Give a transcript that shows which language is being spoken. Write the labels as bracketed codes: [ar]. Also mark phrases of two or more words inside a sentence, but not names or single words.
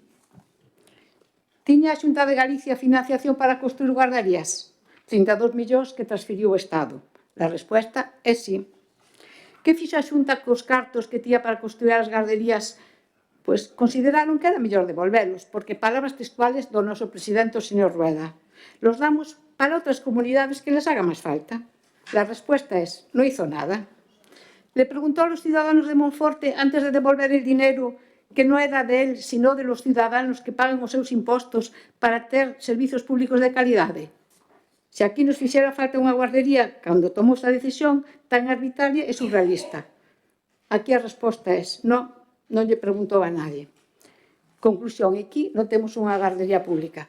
[gl] Tiña a Xunta de Galicia financiación para construir guarderías? 32 millóns que transferiu o Estado. A resposta é sí. Que fixo a Xunta cos cartos que tía para construir as guarderías? Pois consideraron que era mellor devolvelos, porque palabras textuales do noso presidente, o señor Rueda. [es] Los damos para [gl] outras comunidades [es] que les haga [gl] máis falta. [es] La respuesta es, no hizo nada. Le preguntó a los ciudadanos de Monforte antes de devolver el dinero que no era de él, sino de los ciudadanos que pagan [gl] os seus impostos para ter servizos públicos de calidade. Se aquí nos fixera falta unha guardería cando tomou esta decisión tan arbitraria e surrealista. Aquí a resposta é non lle preguntou a nadie. Conclusión, aquí non temos unha guardería pública.